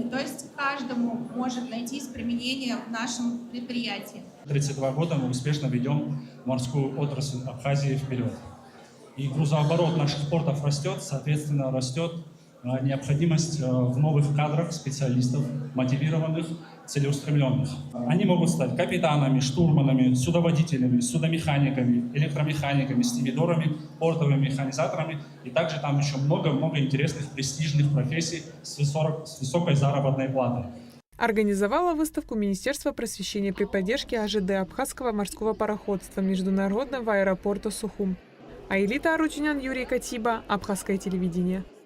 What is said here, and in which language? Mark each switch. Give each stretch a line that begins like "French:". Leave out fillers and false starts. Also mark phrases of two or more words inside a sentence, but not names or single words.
Russian: То есть каждому может найтись применение в нашем предприятии. 32 года мы успешно ведем морскую отрасль Абхазии вперед. И грузооборот наших портов растет, соответственно, растет необходимость в новых кадрах, специалистов, мотивированных, целеустремленных. Они могут стать капитанами, штурманами, судоводителями, судомеханиками, электромеханиками, стивидорами, портовыми механизаторами. И также там еще много-много интересных престижных профессий с высокой заработной платой. Организовала выставку Министерство просвещения при поддержке АЖД Абхазского морского пароходства международного аэропорта Сухум. Аэлита Арутюнян, Юрий Катиба, Абхазское телевидение.